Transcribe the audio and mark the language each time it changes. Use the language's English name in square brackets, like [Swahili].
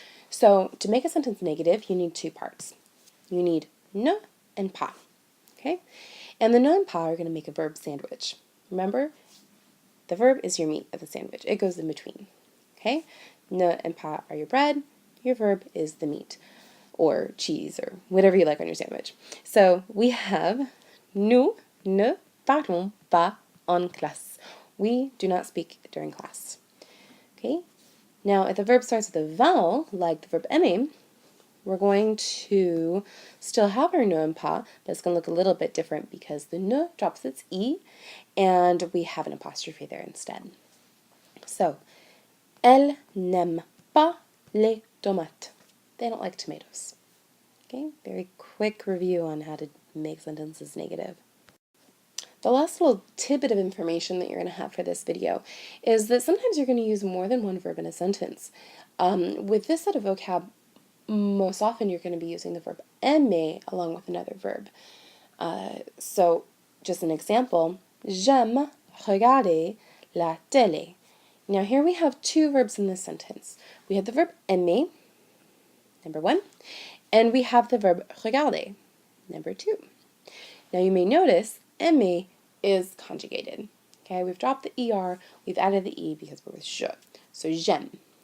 [English] So, to make a sentence negative, you need 2 parts. You need ne and pas, okay? And the ne and pas are going to make a verb sandwich. Remember, the verb is your meat of the sandwich. It goes in between, okay? Ne and pas are your bread. Your verb is the meat or cheese or whatever you like on your sandwich. So we have [French] nous ne parlons pas en classe. [English] We do not speak during class, okay? Now, if the verb starts with a vowel, like the verb aimer, we're going to still have our ne and pas, but it's going to look a little bit different because the ne drops its E, and we have an apostrophe there instead. [French] So, elle n'aime pas les tomates. [English] They don't like tomatoes. Okay, very quick review on how to make sentences negative. The last little tidbit of information that you're going to have for this video is that sometimes you're going to use more than one verb in a sentence. With this set of vocab, most often you're going to be using the verb aimer along with another verb. So, just an example, [French] j'aime regarder la télé. [English] Now here we have 2 verbs in this sentence. We have the verb aimer, number 1, and we have the verb regarder, number 2. Now you may notice aimer is conjugated. Okay, we've dropped the ER, we've added the E because we're with je. So j'aime.